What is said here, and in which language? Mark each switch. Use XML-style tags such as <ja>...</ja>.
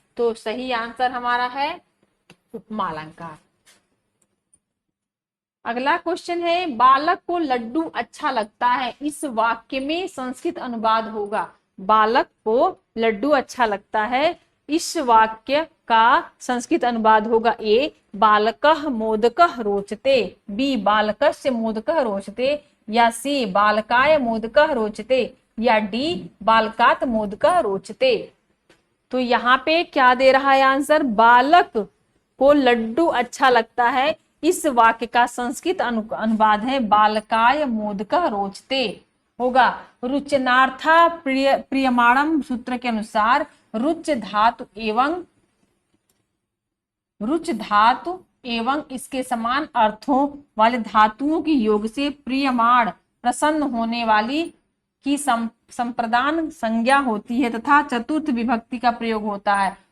<hi>तो सही आंसर हमारा है उपमा अलंकार। अगला क्वेश्चन है, बालक को लड्डू अच्छा लगता है, इस वाक्य में संस्कृत अनुवाद होगा। बालक को लड्डू अच्छा लगता है, इस वाक्य का संस्कृत अनुवाद होगा।</hi> <sa>ए बालकः मोदकः रोचते, बी बालकस्य मोदकः रोचते, या सी बालकाय मोदकः रोचते, या डी बालकात मोदकः रोचते।</sa> <hi>तो यहाँ पे क्या दे रहा है आंसर, बालक को लड्डू अच्छा लगता है, इस वाक्य का संस्कृत अनुवाद है</hi> <sa>बालकाय मोदकः रोचते।</sa> <hi>होगा रुचनार्था प्रियमाणम सूत्र के अनुसार रुच धातु एवं इसके समान अर्थों वाले धातुओं के योग से प्रियमाण प्रसन्न होने वाली की संप्रदान संज्ञा होती है तथा चतुर्थ विभक्ति का प्रयोग होता है।</hi>